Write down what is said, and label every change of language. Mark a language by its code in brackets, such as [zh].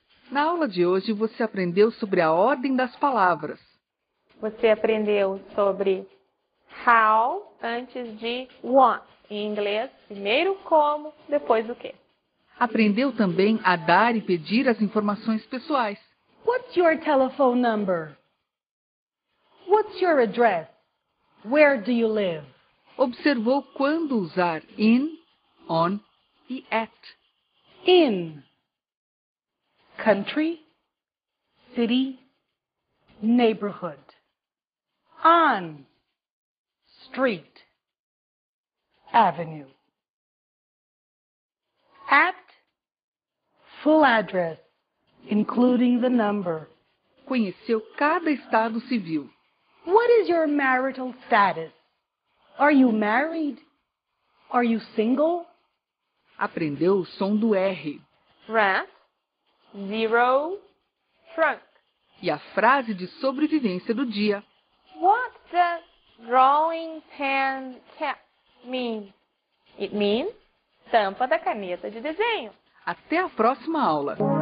[pt] Na aula de hoje, você aprendeu sobre a ordem das palavras. Você aprendeu sobre how antes de what. Em inglês, primeiro como, depois o quê. Aprendeu também a dar e pedir as informações pessoais. [en] What's your telephone number? What's your address? Where do you live? [pt] Observou quando usar in, on e at. [en] In. Country, city, neighborhood. On. Street. Avenue. At. Full address, including the number. [pt] Conheceu cada estado civil. [en] What is your marital status? Are you married? Are you single? [pt] Aprendeu o som do R. [en] Rat, zero, trunk. [pt] E a frase de sobrevivência do dia. [en] What does drawing pen cap mean? It means [pt] tampa da caneta de desenho. Até a próxima aula.